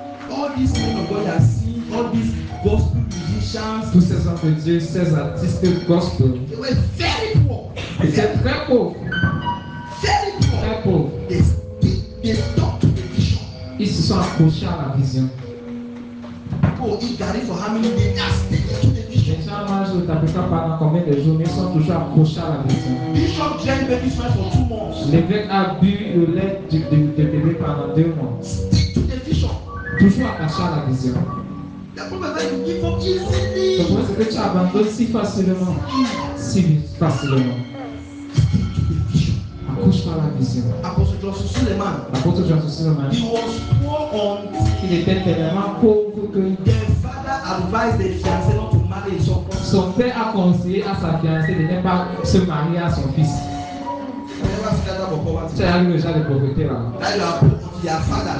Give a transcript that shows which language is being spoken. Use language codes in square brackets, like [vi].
[en] All these men of God are seeing all these gospel musicians. [fr] Tous ces hommes de Dieu, ces artistes gospel, [en] They were very poor. [fr] étaient très pauvres. [en] Very poor. [fr] Très pauvres. [en] They stuck to the vision. [fr] Ils se sont accrochés à la vision. [en] People eat garri for how many days? They are sticking to the vision. [fr] Les gens mangent le tapica pendant combien de jours, mais ils sont toujours accrochés à la vision. [en] Bishop drank baby sweat for 2 months. [fr] L'évêque a bu le lait de bébé pendant 2 mois. [en] Stick to the vision. [fr] Toujours attaché à la vision. [en] The problem is that you give up [fr] Le [en] easily. [fr] problème, c'est que tu abandonnes si facilement. Si facilement. [en] Stick to the vision. [fr] Accroche-toi à la vision. [en] Apostle Joseph Suleiman. [fr] L'apôtre Jean Suleiman, [en] He was poor until [fr] il était tellement pauvre que [en] their father advised the fiancé not to marry his son. [fr] son père a conseillé à sa fiancée de ne pas se marier à son fils. [en] Never see that type of poverty. [fr] Tu as eu le genre de pauvreté là. [en] That you are poor until their father